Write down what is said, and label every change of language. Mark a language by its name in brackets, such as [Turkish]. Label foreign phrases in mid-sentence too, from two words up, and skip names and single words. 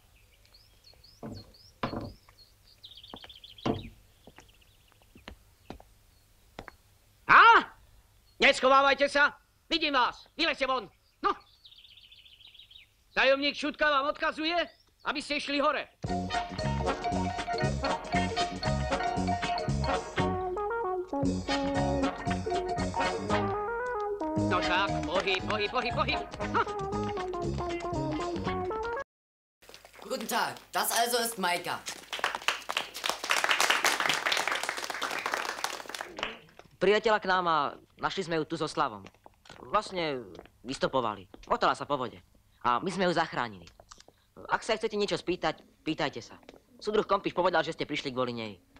[Slovak] Neschovávajte sa! Vidím vás! Vylezte von! No! Tajomník Šutka vám odkazuje, aby ste išli hore. No tak, pohyb! Ha. [German] Guten Tag, das also ist Maika. [Slovak] Priletela k nám a našli sme ju tu so Slavom. Vlastne vystopovali. Motala sa po vode. A my sme ju zachránili. Ak sa chcete niečo spýtať, pýtajte sa. Súdruh Kompíš povedal, že ste prišli kvôli nej.